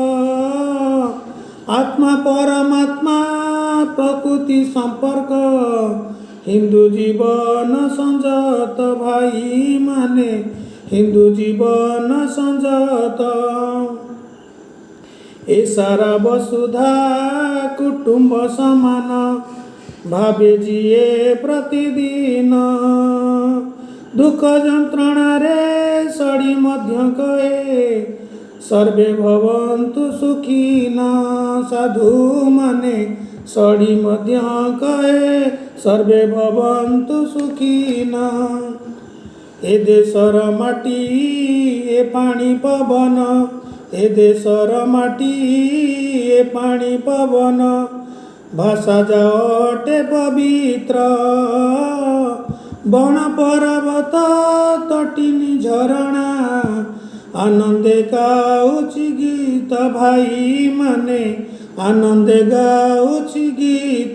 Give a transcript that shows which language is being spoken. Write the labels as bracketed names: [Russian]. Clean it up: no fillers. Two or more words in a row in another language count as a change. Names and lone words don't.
[Odia] ଆତ୍ମା ପରମାତ୍ମା ପ୍ରକୃତି ସମ୍ପର୍କ ହିନ୍ଦୁ ଜୀବନ ସଞ୍ଜତ ଭାଇ ମାନେ ହିନ୍ଦୁ ଜୀବନ ସଞ୍ଜତ। ଏ ସାରା ବସୁଧା କୁଟୁମ୍ବ ସମାନ ଭାବେ ଜିଏ ପ୍ରତିଦିନ ଦୁଖ ଜନ୍ତ୍ରଣା ରେ ସଡ଼ି ମଧ୍ୟ କହେ [Sanskrit] सर्वे भवन्तु सुखिना [Odia] ସାଧୁ ମାନେ ସଡ଼ି ମଧ୍ୟ କହେ [Sanskrit] सर्वे भवन्तु सुखिना। [Odia] ଏ ଦେଶର ମାଟି ଏ ପାଣି ପବନ ଏ ଦେଶର ମାଟି ଏ ପାଣି ପବନ ଭାଷା ଜାଟେ ପବିତ୍ର। ବଣ ପର୍ବତ ତଟିନୀ ଝରଣା ଆନନ୍ଦେ ଗାଉଛି ଗୀତ ଭାଇ ମାନେ ଆନନ୍ଦେ ଗାଉଛି ଗୀତ।